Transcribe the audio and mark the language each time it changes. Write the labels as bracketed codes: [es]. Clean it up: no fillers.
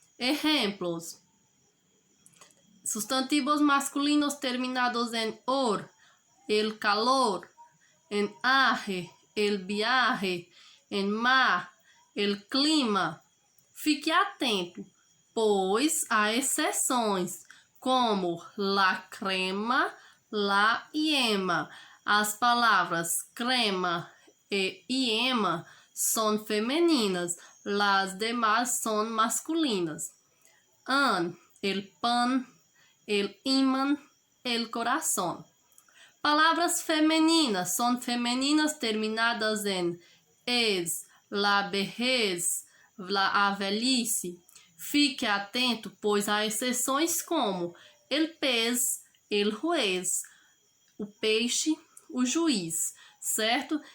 [pt] Exemplos: [es] sustantivos masculinos terminados en OR, el calor, en ARRE, el viaje, en MA, el clima. [pt] Fique atento, pois há exceções, como [es] la crema, la hiema. [pt] As palavras crema e hiema são femininas, las demás são masculinas. [es] El pan, el imán, el corazón. [pt] Palavras femininas são femininas terminadas em es, [es] la vejez, [pt] a velhice. Fique atento, pois há exceções como [es] el pez, el juez, [pt] o peixe, o juiz, certo?